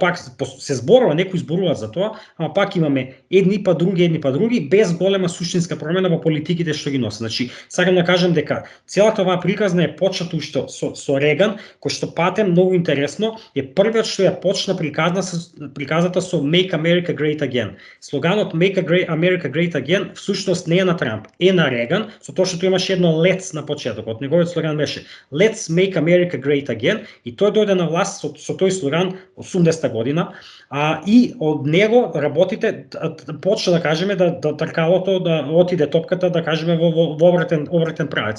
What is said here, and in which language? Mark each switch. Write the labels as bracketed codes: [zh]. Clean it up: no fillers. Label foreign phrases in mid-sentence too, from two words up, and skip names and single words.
[mk] Пак се зборува, некои зборуваат за тоа, ама пак имаме едни па други, без голема суштинска промена во политиките што ги носат. Значи, сакам да кажам дека целата оваа приказна е почната уште со Реган, кој што пате многу интересно, е првиот што ја почна приказната со [en] Make America Great Again. [mk] Слоганот [en] Make America Great Again [mk] всушност не е на Трамп, е на Реган, со тоа што имаше едно Let's на почетокот. Неговиот слоган беше [en] Let's Make America Great Again [mk] и тој дојде на власт со тој слоган 80-та година, и од него работите почна да кажеме да тркалото да отиде топката да кажеме во обратен правец.